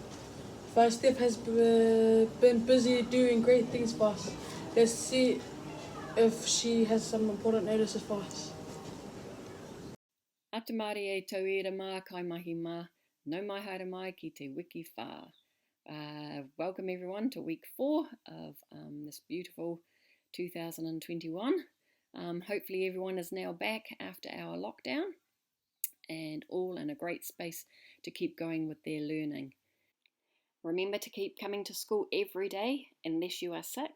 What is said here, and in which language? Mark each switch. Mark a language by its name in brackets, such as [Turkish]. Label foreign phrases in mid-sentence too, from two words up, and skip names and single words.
[English] Vice Steph has been busy doing great things for us. Let's see if she has some important notices for us. [Māori] Atamari e tauira mā kai mahi mā, no mai haere mai ki te wiki whā. [English] Welcome everyone to week 4 of this beautiful 2021. Hopefully everyone is now back after our lockdown and all in a great space to keep going with their learning. Remember to keep coming to school every day unless you are sick.